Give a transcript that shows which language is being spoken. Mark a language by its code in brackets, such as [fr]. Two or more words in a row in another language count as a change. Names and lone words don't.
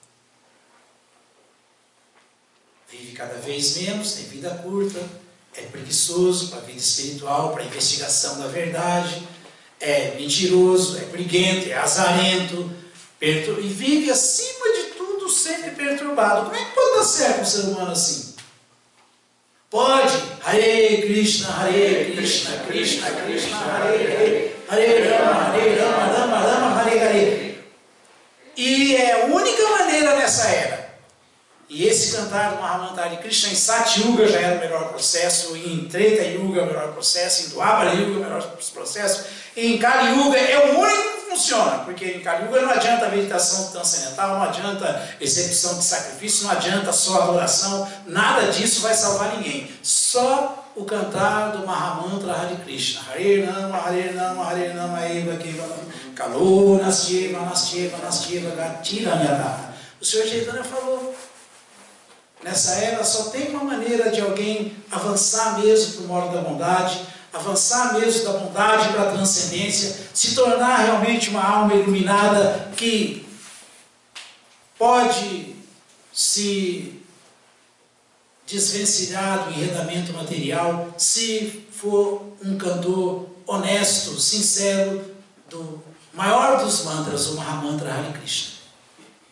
[pt] Vive cada vez menos, tem vida curta, é preguiçoso para a vida espiritual, para a investigação da verdade, é mentiroso, é briguento, é azarento, e vive acima de tudo sempre perturbado. Como é que pode dar certo um ser humano assim? Pode, [sa] Hare Krishna, Krishna Krishna, Hare Hare, Hare Rama, Rama Rama, Hare Hare. [pt] E é a única maneira nessa era. E esse cantar do Mahamantra Hare Krishna em Sati Yuga já era o melhor processo, em Treta Yuga é o melhor processo, em Dwapara Yuga é o melhor processo, e em Kali Yuga é o único que funciona, porque em Kali Yuga não adianta meditação transcendental, não adianta execução de sacrifício, não adianta só adoração, nada disso vai salvar ninguém. Só o cantar do Mahamantra Hare Krishna. [sa] Hare Nama, Hare Nama, Hare Nama, Eva Keva, Kalo, Nastyeva, Nastyeva, Nastyeva, Gatira Nyata. [pt] O Senhor Chaitanya falou, nessa era só tem uma maneira de alguém avançar mesmo para o modo da bondade, avançar mesmo da bondade para a transcendência, se tornar realmente uma alma iluminada que pode se desvencilhar do enredamento material, se for um cantor honesto, sincero, do maior dos mantras, o Mahamantra Hare Krishna.